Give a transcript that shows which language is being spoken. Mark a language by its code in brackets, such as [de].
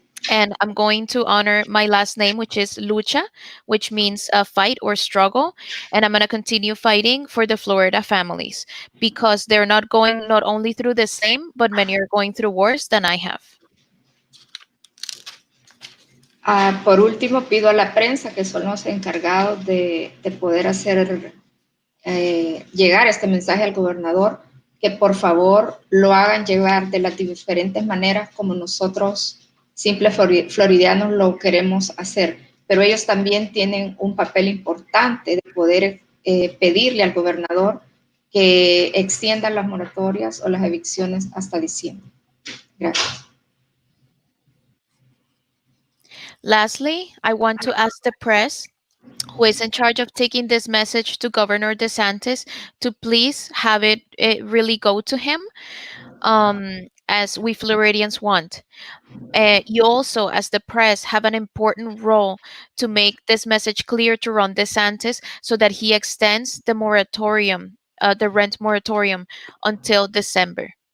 [en] And I'm going to honor my last name, which is Lucha, which means fight or struggle. And I'm going to continue fighting for the Florida families because they're not going not only through the same, but many are going through worse than I have. [es] Por último, pido a la prensa, que son los encargados de poder hacer llegar este mensaje al gobernador, que por favor lo hagan llegar de las diferentes maneras como nosotros, simples floridianos, lo queremos hacer. Pero ellos también tienen un papel importante de poder pedirle al gobernador que extienda las moratorias o las evicciones hasta diciembre. Gracias. [en] Lastly, I want to ask the press, who is in charge of taking this message to Governor DeSantis, to please have it really go to him, as we Floridians want. You also, as the press, have an important role to make this message clear to Ron DeSantis so that he extends the moratorium, the rent moratorium, until December.